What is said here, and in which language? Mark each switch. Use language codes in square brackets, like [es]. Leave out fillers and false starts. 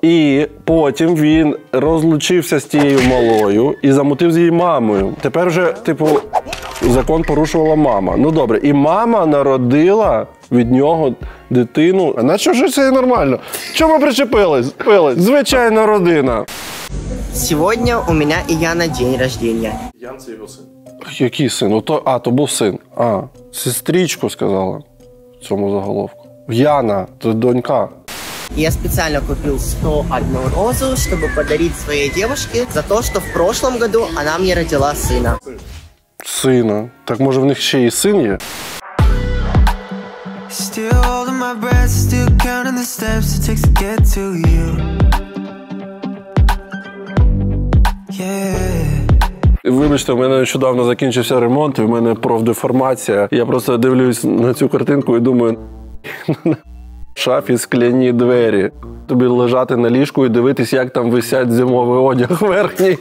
[uk] І потім він розлучився з тією малою і замутив з її мамою. Тепер вже, типу, закон порушувала мама. Ну добре, і мама народила від нього дитину. А наче вже це нормально. Чому причепились? Звичайна родина. [ru] Сегодня у меня и Яна день рождения. [uk] Ян – це його син. Який син? То був син. А, сестричку сказала в цьому заголовку. Яна, то донька. [ru] Я специально купил 101 розу, чтобы подарить своей девушке за то, что в прошлом году она мне родила сына. [uk] Сина. Так може в них ще і син є? [en] Still holding my breath, still counting the steps it takes to get to you. Yeah. [uk] Вибачте, у мене нещодавно закінчився ремонт, і в мене профдеформація. Я просто дивлюсь на цю картинку і думаю, в шафі скляні двері. Тобі лежати на ліжку і дивитись, як там висять зимовий одяг верхній.